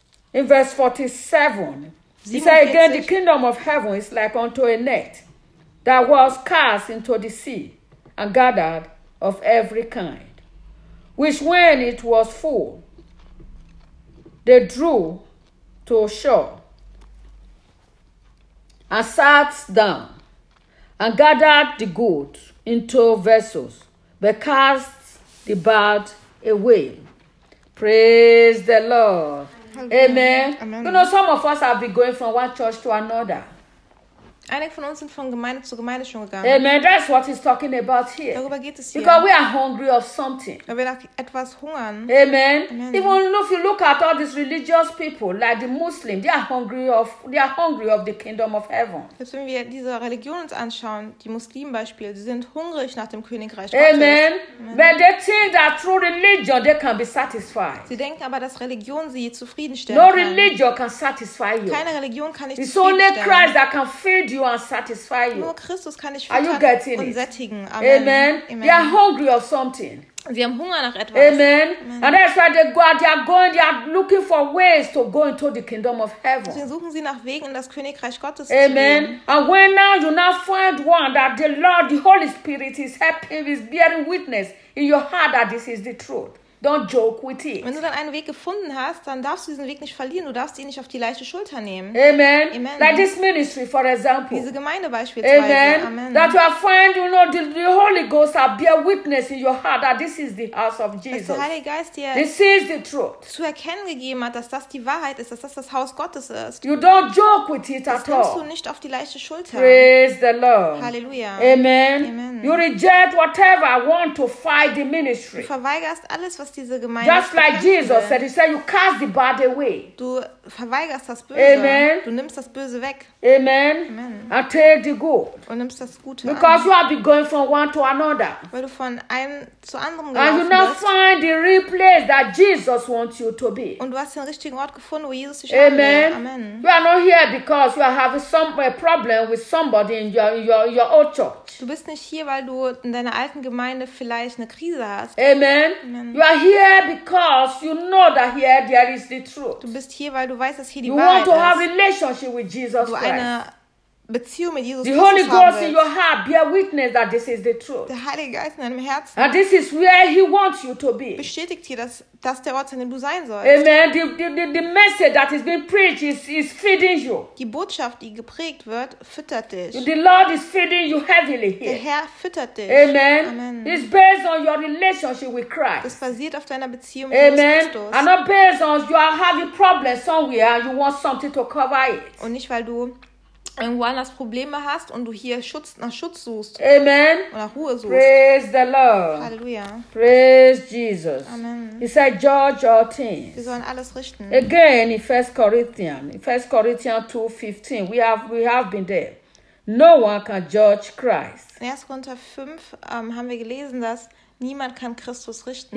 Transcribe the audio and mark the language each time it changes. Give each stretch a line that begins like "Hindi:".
English: In verse 47, he said again, the kingdom of heaven is like unto a net that was cast into the sea and gathered of every kind, which when it was full, they drew to shore and sat down and gathered the good into vessels, but cast the bad away. Praise the Lord. Amen. Amen. You know, some of us have been going from one church to another.
German: Einige von uns sind von Gemeinde zu Gemeinde schon gegangen.
English: Amen. That's what he's talking about here.
German: Darüber geht es hier.
English: Because we are hungry of something.
German: Weil wir nach etwas hungern.
English: Amen. Even if you look at all these religious people, like the Muslim, they are hungry of the kingdom of heaven.
German: Selbst wenn wir diese Religion uns anschauen, die Muslimen Beispiel, sie sind hungrig nach dem Königreich Gottes. Amen.
English: When they think that through religion they can be satisfied.
German: Sie denken aber, dass Religion sie zufriedenstellen
English: no
German: kann.
English: No religion can satisfy you.
German: Keine Religion kann dich
English: It's
German: zufriedenstellen.
English: It's only Christ that can feed you and satisfy you.
German: Nur Christus kann dich füttern und sättigen.
English: Amen. Amen. They are hungry of something.
German: Sie haben Hunger nach etwas.
English: Amen. And that's why they are looking for ways to go into the kingdom of heaven.
German: Deswegen suchen sie nach Wegen in das Königreich Gottes.
English: Amen. And when now you now find one that the Lord, the Holy Spirit is helping, is bearing witness in your heart that this is the truth. Don't joke with it.
German: Wenn du dann einen Weg gefunden hast, dann darfst du diesen Weg nicht verlieren. Du darfst ihn nicht auf die leichte Schulter nehmen.
English: Amen. Amen. Like this ministry, for example.
German: Diese Gemeinde beispielsweise.
English: Amen. Amen. That you are finding, you know, the Holy Ghost are bear witness in your heart that this is the house of Jesus.
German: Dass der Heilige Geist dir
English: this is the truth.
German: Zu erkennen gegeben hat, dass das die Wahrheit ist, dass das das Haus Gottes ist.
English: You don't joke with it at all.
German: Das nimmst du nicht auf die leichte Schulter.
English: Praise the Lord.
German: Halleluja.
English: Amen. Amen. You reject whatever I want to fight the ministry.
German: Du verweigerst alles, was diese
English: Just like Jesus will. Said, he said, you cast the bad away.
German: Du verweigerst das Böse.
English: Amen.
German: Du nimmst das Böse weg.
English: Amen. Amen. And take the good.
German: Und nimmst das Gute
English: Because
German: an.
English: You have been going from one to another.
German: Weil du von einem zu anderem
English: And you now find the real place that Jesus wants you to be.
German: Und du hast den richtigen Ort gefunden, wo Jesus dich
English: Amen. Amen. You are not here because you are having some problem with somebody in your old church.
German: Du bist nicht hier, weil du in deiner alten Gemeinde vielleicht eine Krise hast.
English: Amen. Amen. You are here because you know that here there is the truth.
German: Du bist hier, weil du weißt, dass hier die
English: you
German: Wahrheit
English: want to
German: ist.
English: Have a relationship with Jesus
German: du
English: Christ.
German: Eine Beziehung mit Jesus
English: the Holy
German: Christus
English: Ghost in your heart bear witness that this is the truth.
German: Der Heilige Geist in deinem Herzen.
English: And this is where he wants you to be.
German: Bestätigt hier, dass das der Ort, an dem du sein sollst.
English: Amen. The message that is being preached is feeding you.
German: Die Botschaft, die geprägt wird, füttert dich.
English: The Lord is feeding you heavily here.
German: Der Herr füttert dich.
English: Amen. Amen. It's based on your relationship with Christ.
German: Das basiert auf deiner Beziehung
English: Amen.
German: Mit Jesus Christus.
English: And not based on you are having problems somewhere and you want something to cover it.
German: Und nicht, weil du irgendwo anders Probleme hast und du hier Schutz nach Schutz suchst.
English: Amen.
German: Oder nach Ruhe suchst.
English: Praise the Lord.
German: Halleluja.
English: Praise Jesus. Amen. He said, judge all things.
German: Wir sollen alles richten.
English: Again, in 1 Corinthians 2:15, we have been there. No one can judge Christ.
German: In 1. Korinther 5 haben wir gelesen, dass niemand kann Christus richten.